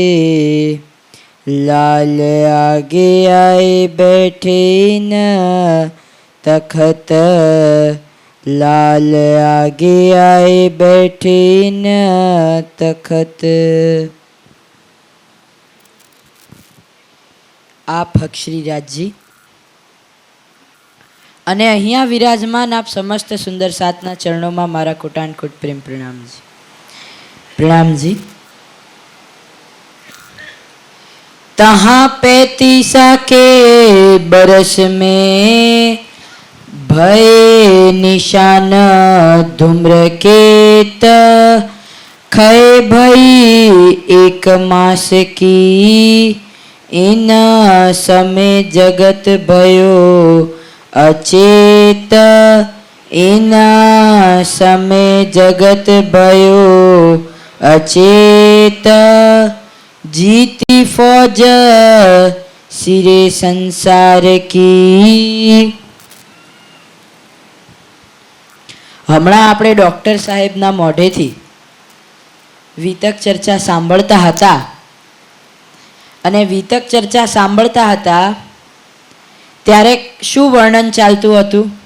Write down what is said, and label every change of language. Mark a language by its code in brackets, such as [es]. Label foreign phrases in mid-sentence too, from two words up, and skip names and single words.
[hi] लाल आगे आए बैठे न तखत, लाल आगे आए बैठे न तखत। आप हक्षरीराज जी [gu] અને અહીંયા વિરાજમાન આપ સમસ્ત સુંદર સાતના ચરણોમાં મારા કોટાનકોટ પ્રેમ પ્રણામજી. પ્રણામજી. [hi] तहाँ 35 के बरस में भय निशान धूम्रकेत, खय भई 1 मास की, इन समय जगत भयो अचेत, इन समय जगत भयो अचेत, जीती फौज सिरे संसार की। [gu] હમણાં આપણે ડૉક્ટર સાહેબના મોઢેથી વિતક ચર્ચા સાંભળતા હતા અને વિતક ચર્ચા સાંભળતા હતા ત્યારે શું વર્ણન ચાલતું હતું?